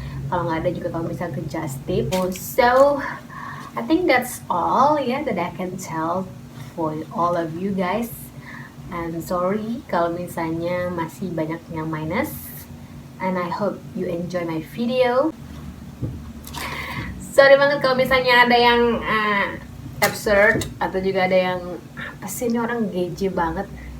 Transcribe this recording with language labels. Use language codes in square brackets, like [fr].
[id] Kalau nggak ada juga kamu bisa ke Just Tip. [en] So I think that's all that I can tell for all of you guys. And sorry [id] kalau misalnya masih banyak yang minus. [en] And I hope you enjoy my video. [id] Sorry banget kalau misalnya ada yang absurd atau juga ada yang apa sih ini orang geje banget.